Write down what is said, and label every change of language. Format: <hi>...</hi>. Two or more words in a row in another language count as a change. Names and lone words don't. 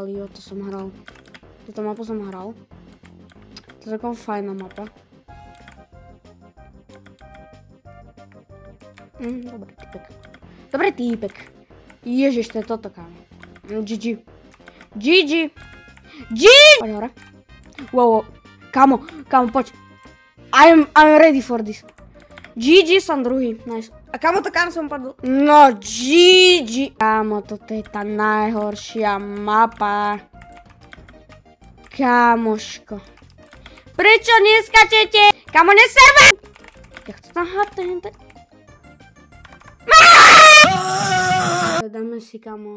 <sk>Jo, to som hral. Túto mapu som hral. To je taká fajná mapa. Dobre týpek. Ježiš, to je toto, kámo. GG. Poď hore. Wow. Kamo, poď.</sk> <en>I'm ready for this.</en> <sk>GG som druhý. Nice. A kamo to kam som padol? No, GG. Kamo, toto je tá najhoršia mapa. Kamoško. Prečo neskačete? Kamo, neserve! Ja chcem tam hate. Dáme si, kamo.</sk>